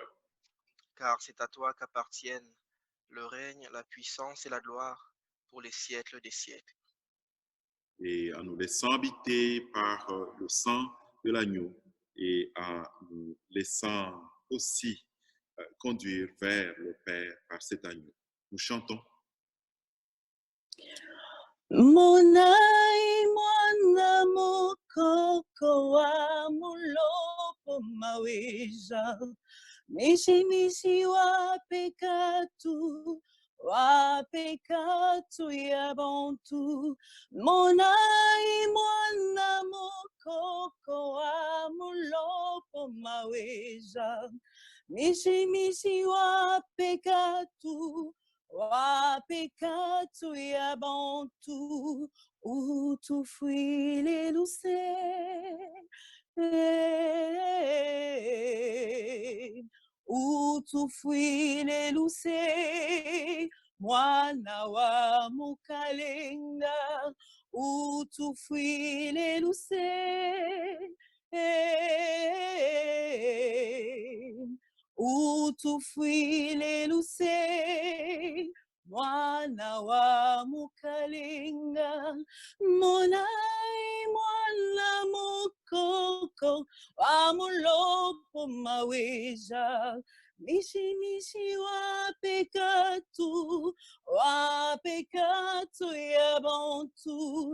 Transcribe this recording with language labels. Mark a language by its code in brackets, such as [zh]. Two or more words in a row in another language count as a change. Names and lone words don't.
[fr] Car c'est à toi qu'appartiennent le règne, la puissance et la gloire pour les siècles des siècles. Et en nous laissant habiter par le sang de l'agneau et en nous laissant aussi conduire vers le Père par cet agneau. Nous chantons. [lua] Monai mwana mokoko wa mulopo maweja misi wa pekatu ya bontu. Monai mwana mokoko wa mulopo maweja misi wa pekatu ya bontu, [fr] où tu fuis les douceurs, où tu fuis les douceurs, [lua] mwana wa mukalenga, [fr] où tu fuis les douceurs, où tu fuis les douceurs, [lua] mwana wa mukalenga. Monai mwana mokoko wa mulopo maweja misi wa pekatu ya bontu.